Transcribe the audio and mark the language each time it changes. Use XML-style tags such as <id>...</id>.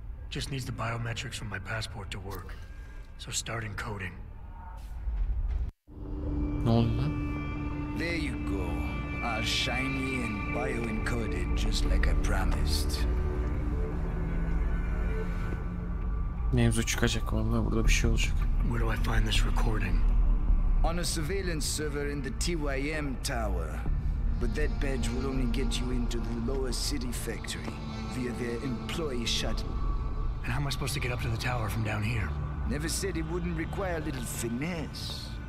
<en>Just needs the biometrics from my passport to work. So start encoding.</en> <tr>Ne oldu lan?</tr> <en>There you go. All shiny and bio-encoded, just like I promised.</en> <tr>Mevzu çıkacak vallahi, burada bir şey olacak.</tr> <en>Where do I find this recording? On a surveillance server in the TYM tower. But that badge will only get you into the lower city factory via their employee shuttle. And how am I supposed to get up to the tower from down here? Never said it wouldn't require a little finesse.</en>